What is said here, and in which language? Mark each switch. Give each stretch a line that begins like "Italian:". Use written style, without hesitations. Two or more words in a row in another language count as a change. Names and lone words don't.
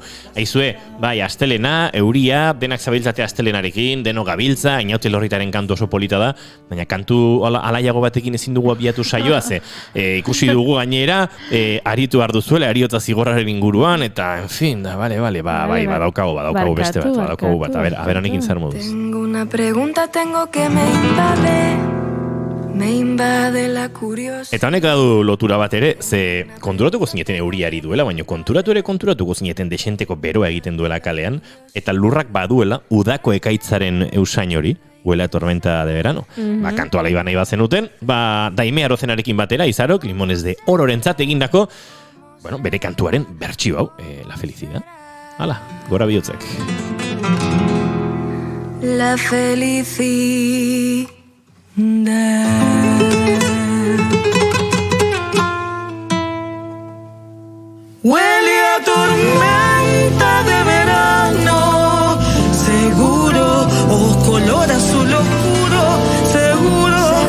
Basque: Aizue, bai, astelena, euria, denak zabiltzate astelenarekin, deno gabiltza, Inaute Lorritaren kantu oso polita da, baina kantu alaiago batekin ezin dugu abiatu saioa, ze ikusi dugu gainera, aritu arduzuela, ariotza zigorraren inguruan, eta,
Spanish: en fin,
Basque: da, bai, badaukagu beste bat, badaukagu bat, a ber, honekin zer moduz.
Spanish: Tengo una pregunta, tengo que me invade la curiosidad.
Basque: Eta honek du lotura bat ere, ze konturatuko zineten euriari duela, baina konturatuko zineten desenteko beroa egiten duela kalean, eta lurrak baduela udako ekaitzaren eusain hori,
Spanish: huela tormenta de verano.
Basque: Kantu alai nahi bazenuten, Daime Arozenarekin batera, Izarok, Limones de Ororentzat egindako, bere kantuaren bertsio hau,
Spanish: la felicidad.
Basque: Hala, gora bihotzak.
Spanish: La felicidad. Huele a tormenta de verano, seguro, ojos color azul oscuro, seguro.